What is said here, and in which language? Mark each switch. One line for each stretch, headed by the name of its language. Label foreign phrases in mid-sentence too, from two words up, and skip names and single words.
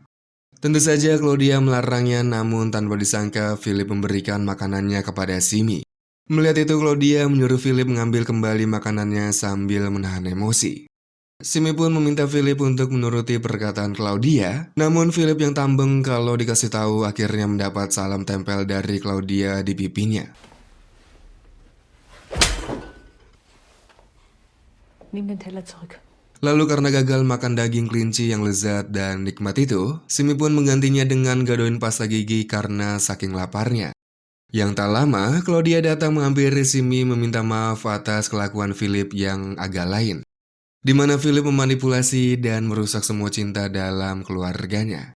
Indonesian: Tentu saja Claudia melarangnya, namun tanpa disangka Philip memberikan makanannya kepada Simi. Melihat itu Claudia menyuruh Philip mengambil kembali makanannya sambil menahan emosi. Simi pun meminta Philip untuk menuruti perkataan Claudia, namun Philip yang tambeng kalau dikasih tahu akhirnya mendapat salam tempel dari Claudia di pipinya.
German: Nimm den Teller zurück.
Indonesian: Lalu karena gagal makan daging kelinci yang lezat dan nikmat itu, Simi pun menggantinya dengan gadoin pasta gigi karena saking laparnya. Yang tak lama, Claudia datang menghampiri Simi meminta maaf atas kelakuan Philip yang agak lain, di mana Philip memanipulasi dan merusak semua cinta dalam keluarganya.